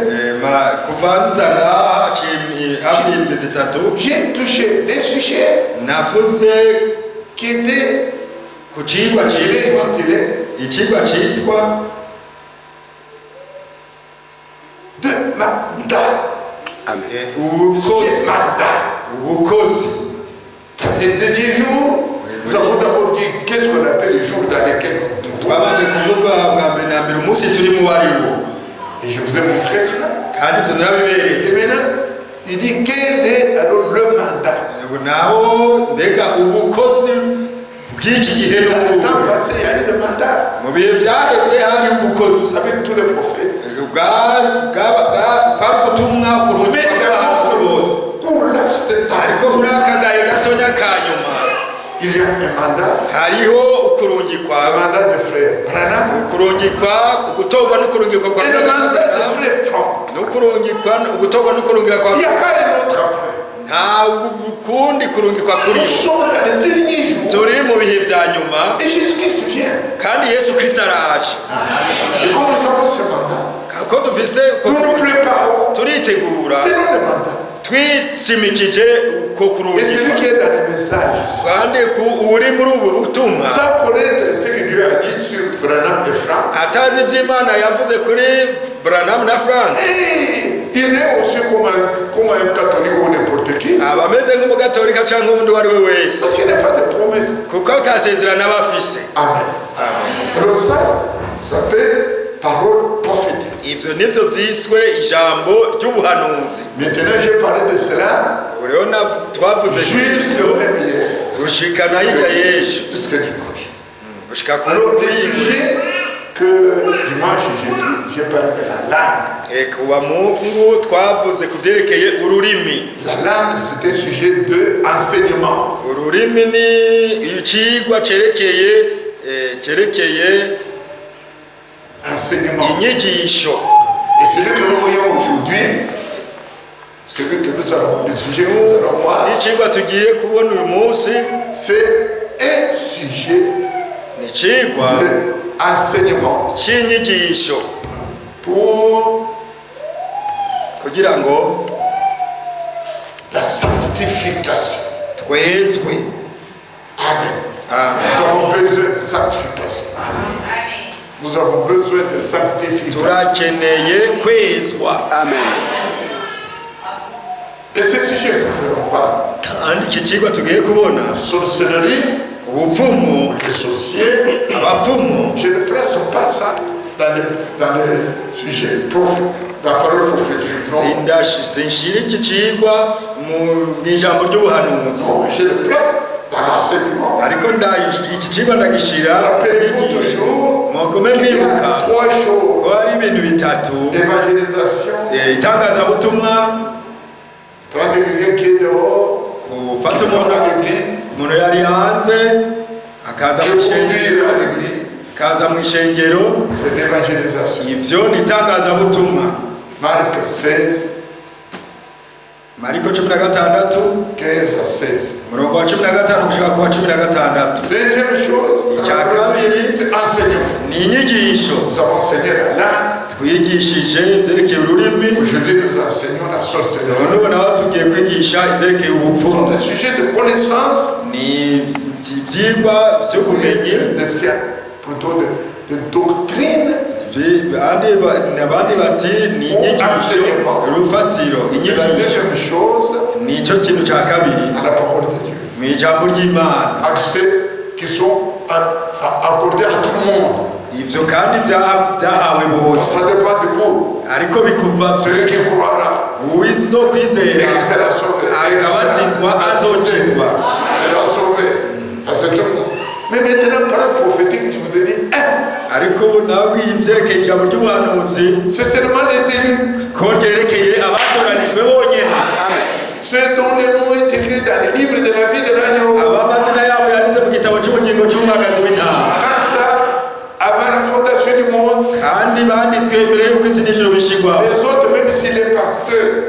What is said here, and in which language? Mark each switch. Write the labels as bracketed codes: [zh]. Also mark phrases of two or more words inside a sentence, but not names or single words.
[rn] kuva nza ngaha haciye hafi y'indwi zitatu [fr] j'ai touché les sujets [rn] navuze [fr] qui étaient [rn] ku cigwa citwa icigwa citwa [fr] de mandat. [rn] ubukozi. ubukozi. [fr] Dans ces derniers jours, nous avons d'abord dit qu'est-ce qu'on appelle les jours dans lesquels nous nous trouvons. [rn] twabanje kuvuga bwa mbere na mbere umunsi turimo uwo ari wo, [fr] Et je vous ai montré cela. [rn] kandi ibyo narabiberetse. [fr] Et maintenant, il dit quel est alors le mandat? [rn] ubu naho mbega ubukozi bw'iki gihe [fr] Dans le [rn] n'ubu. [fr] temps passé, il y a eu le mandat [rn] mu bihe byaheze hari ubukozi [fr] avec tous les prophètes. [rn] kwari ubutumwa ku Mais rugero rw'abahanuzi bose. [fr] pour laps de [rn] ariko temps, muri aka gahe gatonya ka nyuma [fr] il y a un mandat. [rn] hariho ukurungikwa [fr] Le mandat de frère Branham [rn] gutorwa no kurungikwa kwa [fr] et le mandat de frère Franck. [rn] gutorwa no kurungikwa kwa [fr] Il n'y a pas un autre après. [rn] nta kundi kurungikwa kuri Nous yo. [fr] sommes dans les derniers jours. [rn] turi mu bihe bya nyuma [fr] Et Jésus-Christ vient. [rn] kandi Yesu Kristo araje. [fr] Et comme nous avons ce mandat, [rn] ko dufise [fr] nous nous préparons [rn] turitegura [fr] selon le mandat. [rn] twitsimikije ko [fr] Et celui [rn] kurungikwa [fr] qui est dans les messages, [rn] kandi uri muri ubu butumwa [fr] sans connaître ce que Dieu a dit sur Branham et Franck, [rn] atazi iby'Imana yavuze kuri Branham na Frank [fr] et il est aussi comme un catholique ou n'importe qui. [rn] abameze nk'umugatolika cyangwa undi uwo ari we wese [fr] Parce qu'il n'y a pas de promesse. [rn] kuko atasezerana abafise. Amen. [fr] Alors ça s'appelle parole prophétique. [rn] Ivyo nivyo vyiswe ijambo ry'ubuhanuzi. [fr] Maintenant j'ai parlé de cela [rn] Urabona twavuze [fr] juste même hier. [rn] gushikana hirya y'ejo [fr] Jusqu'à dimanche. [rn] gushika ku [fr] Alors le sujet que dimanche j'ai parlé de la langue. [rn] kuwa Mungu twavuze ku vyerekeye ururimi. [fr] La langue c'était sujet de enseignement. [rn] Ururimi ni icigwa cerekeye Enseignement. inyigisho. [fr] Et celui que nous voyons aujourd'hui, celui que nous allons, le sujet que nous allons voir, [rn] Icigwa tugiye kubona uyu munsi [fr] c'est un sujet [rn] ni icigwa [fr] d'enseignement [rn] c'inyigisho pour kugira ngo [fr] la sanctification. [rn] twezwe. Amen. Amen. [fr] Nous avons besoin de sanctification. Nous avons besoin de sanctification. [rn] Turakeneye kwezwa. Amen. [fr] Et ce sujet que nous allons voir, [rn] Kandi iki cigwa tugiye kubona sorcellerie, ubupfumu, [fr] les sorciers, [rn] abapfumu. [fr] je ne place pas ça dans le sujet, dans la parole prophétique. Non, [rn] Sinshira iki cigwa mu ijambo ry'ubuhanuzi, [fr] non, je le place dans l'enseignement. [rn] ariko iki cigwa ndagishira [fr] Rappelez-vous toujours [rn] mugume [fr] qu'il y a [rn] mwibuka trois ko choses. hari ibintu bitatu: Évangélisation, itangazabutumwa, [fr] prendre quelqu'un qui est dehors, [rn] gufata [fr] qui va [rn] umuntu [fr] à l'église, [rn] umuntu yari hanze akaza et mu ishengero, [fr] conduire à l'église. [rn] akaza mu ishengero. [fr] C'est l'évangélisation. [rn] Ivyo ni itangazabutumwa. Marc 16, Mariko 16 15 à 16. umurongo wa 15 gushika ku wa 16. [fr] Deuxième chose, c'est enseignement. [rn] Ni inyigisho. [fr] Nous avons enseigné la langue. [rn] Twigishije ivyerekeye ururimi. [fr] Aujourd'hui, nous enseignons la sorcellerie. [rn] None ubu naho tugiye kwigisha ivyerekeye [fr] Ce sont [rn] ubupfumu. [fr] des sujets de connaissance, [rn] Ni ivyigwa vy'ubumenyi. [fr] plutôt de doctrine. [rn] Abandi bati ni inyigisho, urufatiro. [fr] C'est la deuxième chose [rn] nico kintu ca kabiri [fr] à la parole de Dieu. [rn] mu ijambo ry'Imana. [fr] Accès qui sont accordés à tout le monde. [rn] Ivyo kandi vyahawe bose, [fr] Ça dépend de vous. [rn] ariko bikuva [fr] Celui qui croira [rn] uwizo et kwizera [fr] qui sera sauvé. [rn] akabatizwa azokizwa. [fr] Sera sauvé. C'est tout le monde. Mais maintenant, par la prophétique, je vous ai dit, [rn] ariko nabwiye ivyerekeye ijambo ry'ubuhanuzi [fr] c'est seulement les élus. [rn] ko ryerekeye abatoranijwe bonyene, [fr] Ceux dont les noms est écrit dans le livre de la vie de l'agneau. [rn] abamazina yabo yanditse mu gitabo cy'ubugingo cy'umwagazi w'intama, [fr] Quand ça, avant la fondation du monde, [rn] kandi banditswe imbere y'uko isi n'ijuru bishigwa. [fr] les autres, même si les pasteurs,